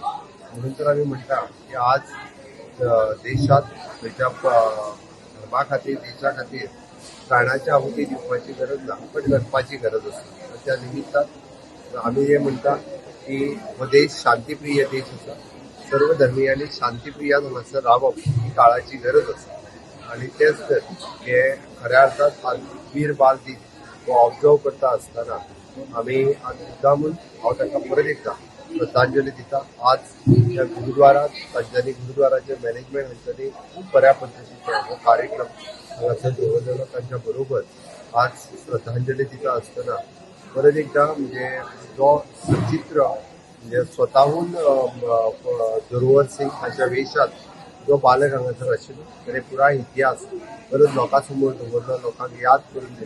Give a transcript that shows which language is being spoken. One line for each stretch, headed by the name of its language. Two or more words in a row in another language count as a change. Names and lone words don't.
Konkani: म्हणून तर आमी म्हणटा की आज देशात खंयच्या धर्मा खातीर देशा खातीर प्राणाची आहुती दिवपाची गरज ना पण करपाची गरज आसा. त्या निमित्तान आम्ही हे म्हणता की हो देश शांतीप्रिय देश आसा. सर्व धर्मियांनी शांतीप्रियान हांगासर रावप ही काळाची गरज आसा आणि तेच तर हे खऱ्या अर्थात आज वीर बाल दिन हो ऑब्जर्व करता आसतना आमी आज मुद्दामून हांव तांकां परत एकदा श्रद्धांजली दिता. आज ह्या गुरुद्वारात तांच्यांनी गुरुद्वाराचे मॅनेजमेंट हांच्यांनी खूब बऱ्या पद्दतीचो हो कार्यक्रम हांगासर दवरलेलो. तांच्या बरोबर आज श्रद्धांजली दिता आसतना परत एकदा म्हणजे जो सचित्र म्हणजे स्वतःहून जोरावर सिंग हाच्या वेशात जो बालक हांगासर आशिल्लो ताणें पुराय इतिहास परत लोकां समोर दवरलो, लोकांक याद करून दिले.